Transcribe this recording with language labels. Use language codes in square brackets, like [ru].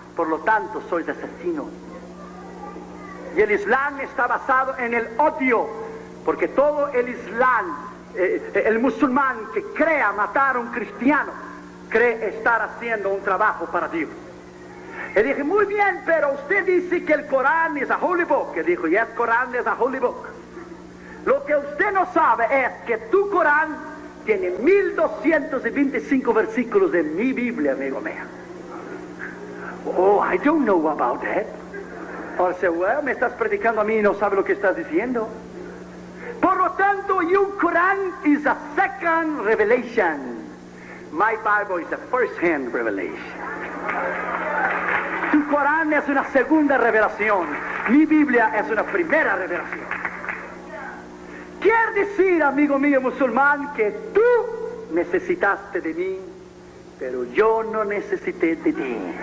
[es] Por lo tanto, sois asesinos. Y el Islam está basado en el odio, porque todo el Islam, el musulmán que crea matar a un cristiano, cree estar haciendo un trabajo para Dios. Y dije: muy bien, pero usted dice que el Corán es [en] a holy book. [es] Y dijo: yes, Corán es [en] a holy book. [es] Lo que usted no sabe es que tu Corán tiene 1225 versículos de mi Biblia, amigo mío. [en] Oh, I don't know about that. [es] Ahora dice: well, me estás predicando a mí y no sabes lo que estás diciendo. Por lo tanto, [en] your Quran is a second revelation. My Bible is a first-hand revelation. [es] Tu Corán es una segunda revelación. Mi Biblia es una primera revelación. Quiere decir, amigo mío musulmán, que tú necesitaste de mí, pero yo no necesité de ti.